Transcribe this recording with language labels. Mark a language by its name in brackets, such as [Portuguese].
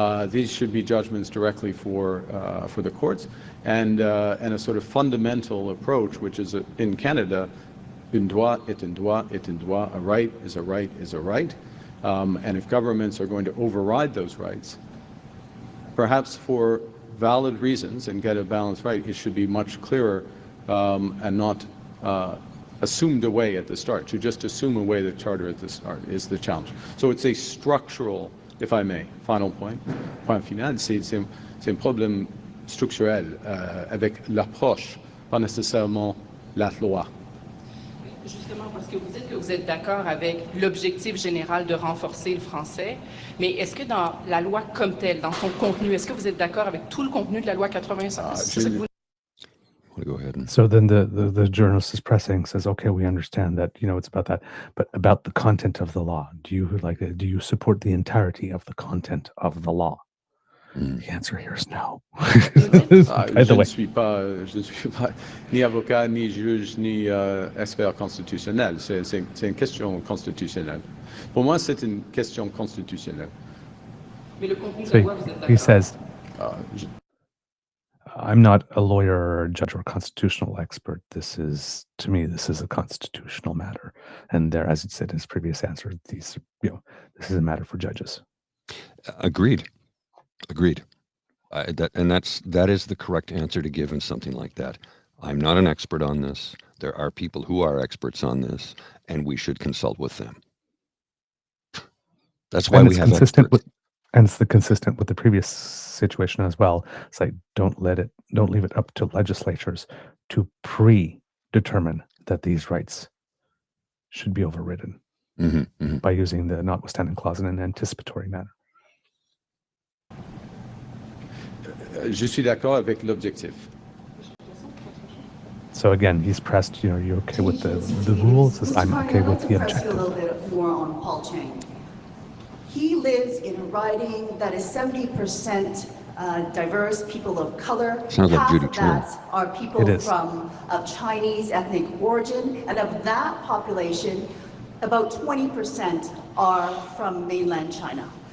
[English] These should be judgments directly for the courts, and a sort of fundamental approach, which is in Canada, [French] un droit est un droit [English] est un droit, a right is a right is a right, and if governments are going to override those rights, perhaps for valid reasons and get a balanced right, it should be much clearer and not assumed away at the start. To just assume away the Charter at the start is the challenge. So it's a structural, if I may, final point [French] final, c'est un problème structurel avec l'approche, pas nécessairement la loi. Justement, parce que vous dites que vous êtes d'accord avec l'objectif général de renforcer le français, mais est-ce que dans la loi comme telle, dans son contenu, est-ce que vous êtes d'accord avec tout le contenu de la loi 85? [English] Go ahead. So then the journalist is pressing, says, okay, we understand that, it's about that, but about the content of the law, do you support the entirety of the content of the law? The answer here is no. [French] Je ne suis pas ni avocat, ni juge, ni expert constitutionnel. C'est une question constitutionnelle. Pour moi, c'est une question constitutionnelle. Mais le contenu de la loi, vous êtes d'accord? [English] He says, I'm not a lawyer or a judge or a constitutional expert. To me, this is a constitutional matter. And there, as it said in his previous answer, this is a matter for judges. Agreed. That is the correct answer to give in something like that. I'm not an expert on this. There are people who are experts on this, and we should consult with them. That's why we have experts. And it's consistent with the previous situation as well. It's like don't leave it up to legislatures to predetermine that these rights should be overridden by using the notwithstanding clause in an anticipatory manner. [French] Je suis d'accord avec l'objectif. [English] So again, he's pressed, are you okay with the rules? Says, I'm okay with the objective. I'd like to press you a little bit more on Paul Chiang. He lives in a riding that is 70% diverse, people of color. Sounds like Half Judy of Trim. that are people of Chinese ethnic origin, and of that population, about 20% are from mainland China.